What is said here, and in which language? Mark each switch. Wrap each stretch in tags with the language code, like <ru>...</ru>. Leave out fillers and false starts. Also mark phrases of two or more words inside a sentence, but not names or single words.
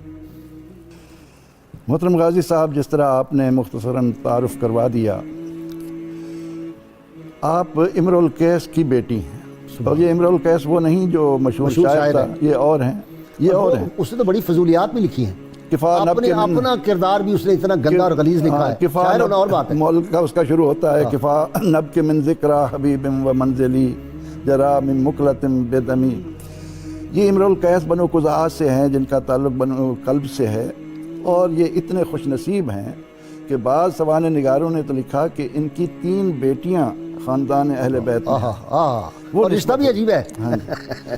<ur>محترم غازی صاحب، جس طرح آپ نے مختصراً تعارف کروا دیا، آپ امرؤ القیس کی بیٹی ہیں، اور یہ امرؤ القیس وہ نہیں جو مشہور شاعر تھا، یہ اور ہیں، یہ اور ہیں۔ اس نے تو بڑی فضولیات بھی لکھی ہیں۔</ur> <ar>کفا نب کے من</ar> <ur>اپنا کردار بھی اس نے اتنا گندا اور غلیظ لکھا ہے، کفا شاعر ہونا اور بات ہے۔ مولد کا اس کا شروع ہوتا ہے</ur> <ar>کفا نب کے من ذکرہ حبیب و منزلی جرا من مقلت بدمی۔</ar> <ur>یہ امرؤ القیس بنو قزاع سے ہیں جن کا تعلق بنو کلب سے ہے، اور یہ اتنے خوش نصیب ہیں کہ بعض سوانح نگاروں نے تو لکھا کہ ان کی 3 بیٹیاں خاندان اہل بیت میں ہیں۔ وہ رشتہ بھی عجیب ہے۔ ہاں جی۔</ur>